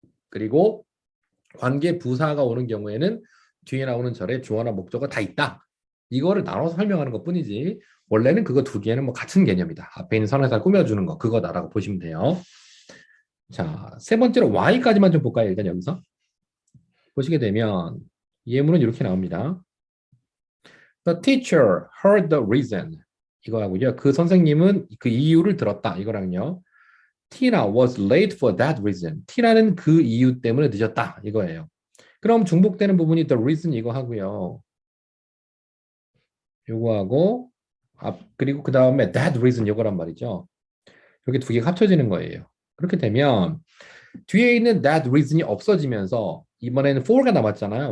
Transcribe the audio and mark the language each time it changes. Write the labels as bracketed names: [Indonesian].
[Korean] 그리고 관계 부사가 오는 경우에는 뒤에 나오는 절에 주어나 목적어 다 있다. 이거를 나눠서 설명하는 것 뿐이지 원래는 그거 두 개는 뭐 같은 개념이다. 앞에 있는 선에서 꾸며주는 거 그거다라고 보시면 돼요. 자, 세 번째로 Y까지만 좀 볼까요? 일단 여기서 보시게 되면 예문은 이렇게 나옵니다. [English] The teacher heard the reason. [Korean] 이거 하고요. 그 선생님은 그 이유를 들었다. 이거랑요. [English] Tina was late for that reason. [Korean] Tina는 그 이유 때문에 늦었다. 이거예요. 그럼 중복되는 부분이 the reason 이거 하고요. 요거 하고 그리고 그 다음에 that reason 이거란 말이죠. 이렇게 두 개가 합쳐지는 거예요. 그렇게 되면 뒤에 있는 that reason이 없어지면서 이번에는 for가 남았잖아요.